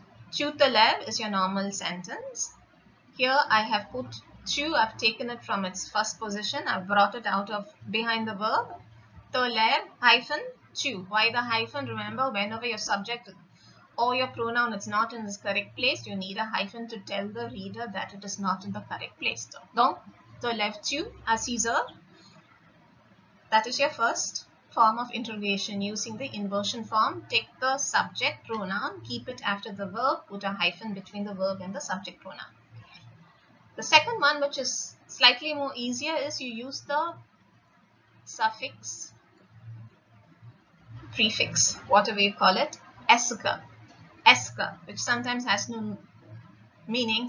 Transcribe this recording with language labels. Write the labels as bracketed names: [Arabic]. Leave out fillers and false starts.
[French] Tu te lèves [English] is your normal sentence. Here I have put tu, I've taken it from its first position, I've brought it out of behind the verb. [French] Te lèves [English] hyphen tu. Why the hyphen? Remember, whenever your subject or your pronoun is not in its correct place, you need a hyphen to tell the reader that it is not in the correct place. [French] Donc, te lèves-tu à 6 heures? [English] That is your first form of interrogation using the inversion form. Take the subject pronoun, keep it after the verb, put a hyphen between the verb and the subject pronoun. The second one, which is slightly more easier, is you use the suffix, prefix, whatever you call it, esque, which sometimes has no meaning.